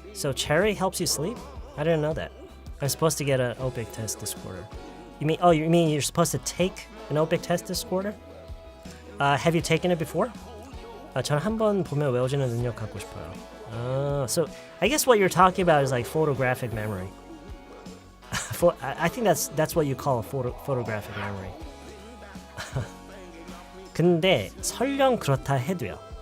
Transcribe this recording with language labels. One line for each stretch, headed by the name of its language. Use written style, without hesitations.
English: So cherry helps you sleep? I didn't know that. I'm supposed to get an OPIC test this quarter. You mean you're supposed to take an OPIC test this quarter? Have you taken it before?
Korean: 저는 한번 보면 외워지는 능력 갖고 싶어요.
English: So I guess what you're talking about is like photographic memory. I think that's what you call a photographic memory.
Korean: 근데 설령 그렇다 해도요.